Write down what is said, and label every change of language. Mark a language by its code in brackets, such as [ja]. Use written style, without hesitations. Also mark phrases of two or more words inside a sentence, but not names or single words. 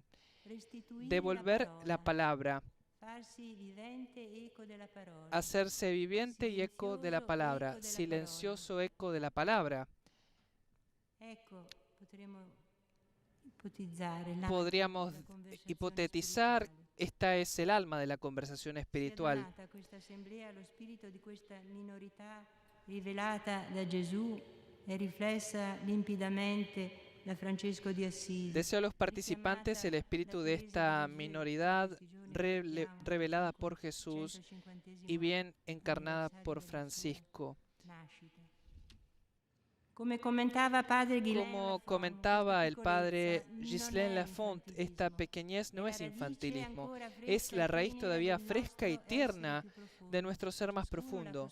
[es] Devolver la palabra, hacerse viviente y eco de la palabra, silencioso eco de la palabra. Podríamos hipotetizar esta es el alma de la conversación espiritual. [it] Sia donata a questa assemblea lo spirito di questa minorità rivelata da Gesù e riflessa limpidamente da Francesco di Assisi. [es] Deseo a los participantes el espíritu de esta minoridad revelada por Jesús y bien encarnada por Francisco. Como comentaba el padre Ghislain Lafont, esta pequeñez no es infantilismo, es la raíz todavía fresca y tierna de nuestro ser más profundo.